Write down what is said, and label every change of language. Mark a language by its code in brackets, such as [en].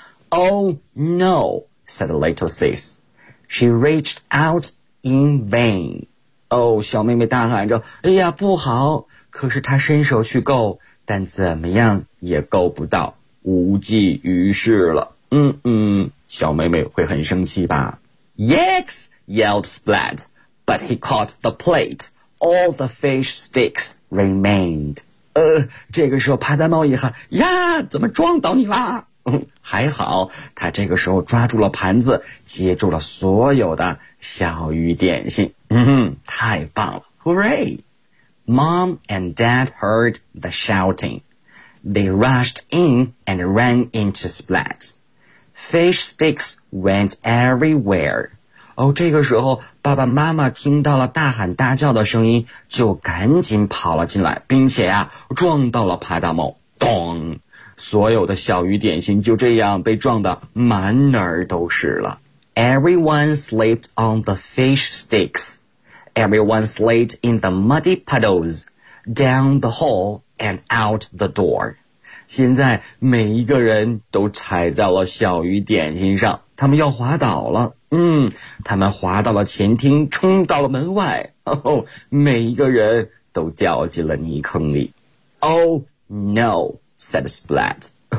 [en] Oh no, said little sis. She reached out in vain. [zh] 小妹妹大喊着，哎呀不好，可是她伸手去够，但怎么样也够不到，无济于事了。小妹妹会很生气吧。 [en] Yikes, yelled Splat, but he caught the plate. All the fish sticks remained. [zh] 这个时候帕达猫一喊，呀，怎么撞倒你啦？还好，他这个时候抓住了盘子，接住了所有的小鱼点心。太棒了 [en] ！Hooray! Mom and Dad heard the shouting. They rushed in and ran into Splat. Fish sticks went everywhere. [zh] 这个时候，爸爸妈妈听到了大喊大叫的声音，就赶紧跑了进来，并且啊，撞到了帕达猫。咚！所有的小鱼点心就这样被撞得满哪儿都是了。 [en] Everyone slipped on the fish sticks. Everyone slid in the muddy puddles, down the hall and out the door. [zh] 现在每一个人都踩在了小鱼点心上，他们要滑倒了。他们滑到了前厅，冲到了门外。每一个人都掉进了泥坑里。 [en] Oh no, said Splat.